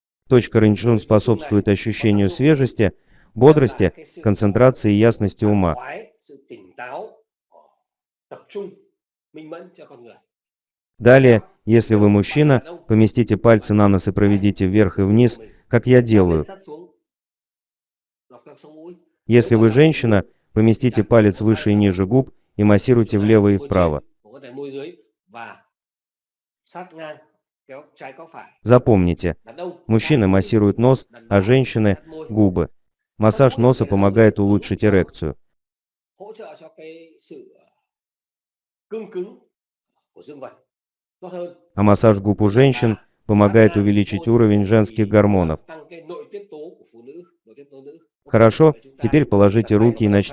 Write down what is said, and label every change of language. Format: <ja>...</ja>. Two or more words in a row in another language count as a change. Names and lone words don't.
<ru>Точка Рэнчжун способствует ощущению свежести, бодрости, концентрации и ясности</ru> <vi>sảng</vi> <ru>ума.</ru> <vi>khoái, sự tỉnh táo, tập trung, minh mẫn cho con người.</vi> <ru>Далее, если вы мужчина, поместите пальцы на нос и проведите вверх и вниз, как я</ru> <vi>Chạm lên</vi> <ru>делаю.</ru> <vi>thấp xuống, dọc theo sống mũi. Nếu</vi> <ru>Если</ru> <vi>mà</vi> <ru>вы</ru> <vi>là phụ nữ,</vi> <ru>женщина, поместите</ru> <vi>chạm</vi> <ru>палец</ru> <vi>đầu vai</vi> <ru>выше и</ru> <vi>vào</vi> <ru>ниже губ и массируйте</ru> <vi>chỗ này,</vi> <ru>влево и</ru> <vi>môi trên,</vi> <ru>вправо.</ru> <vi>cũng có thể môi dưới và sát ngang, kéo trái có phải.</vi> <ru>Запомните,</ru> <vi>Đàn ông sát</vi> <ru>мужчины</ru> <vi>mũi,</vi> <ru>массируют нос,</ru> <vi>đàn</vi> <ru>а</ru> <vi>bà</vi> <ru>женщины–</ru> <vi>sát môi.</vi> <ru>губы.</ru> <vi>Sát</vi> <ru>Массаж</ru> <vi>mũi</vi> <ru>носа</ru> <vi>nghĩa là giúp</vi> <ru>помогает</ru> <vi>cứng</vi> <ru>улучшить</ru> <vi>cho,</vi> <ru>эрекцию.</ru> <vi>hỗ trợ cho cái sự cứng của dương vật tốt hơn.</vi> <ru>А массаж губ у женщин</ru> <vi>Và sát</vi> <ru>помогает</ru> <vi>ngang</vi> <ru>увеличить</ru> <vi>môi</vi> <ru>уровень женских</ru> <vi>thì nó</vi> <ru>гормонов.</ru> <vi>làm tăng cái nội tiết tố của phụ nữ, nội tiết tố nữ. Ok,</vi> <ru>Хорошо,</ru> <vi>vậy chúng ta</vi> <ru>теперь положите</ru> <vi>đặt tay vào</vi> <ru>руки и</ru> <vi>các động tác.</vi>